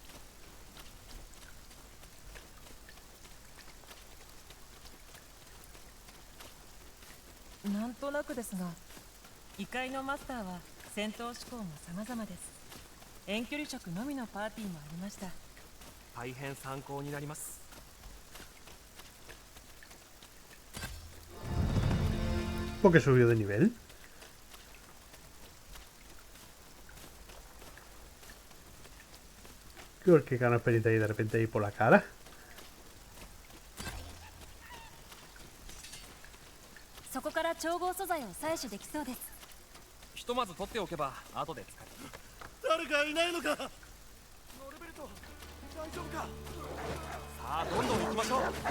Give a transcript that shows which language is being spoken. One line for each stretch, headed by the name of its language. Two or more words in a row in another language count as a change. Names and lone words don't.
Japanese: う。なんとなくですが、異界のマスターは戦闘志向も様々です。遠距離職のみのパーティーもありました。大変参考になります。
Spanish: ¿Por qué subió de nivel? ¿Qué gana experiencia ahí de repente ahí por la cara?
Japanese: そこから調合素材を採取できそうです。ひとまず取っておけば後で使える。誰かいないのか。ノルベルト、大丈夫か。さあどんどん行きましょう。